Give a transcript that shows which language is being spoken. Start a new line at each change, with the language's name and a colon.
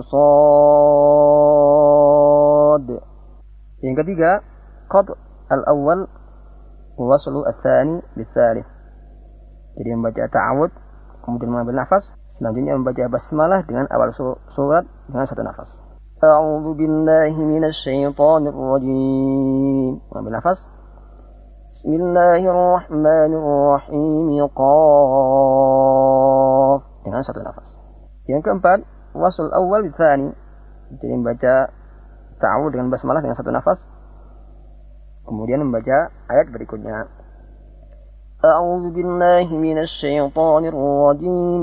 Arabic: Shad.
Indonesian: Yang ketiga,
Arabic: qad al-awwal waslu ats-tsani bits-tsalits.
Indonesian: Jadi membaca ta'awudz kemudian mengambil nafas, selanjutnya membaca basmalah dengan awal surat dengan satu nafas.
Arabic: أعوذ بالله من الشيطان الرجيم. وامل نفس. بسم الله الرحمن الرحيم.
Indonesian: قاف. dengan satu nafas. Yang keempat, wasl awal bithani. Jadi membaca ta'awud dengan basmalah dengan satu nafas. Kemudian membaca ayat berikutnya.
Arabic: أعوذ بالله من الشيطان الرجيم.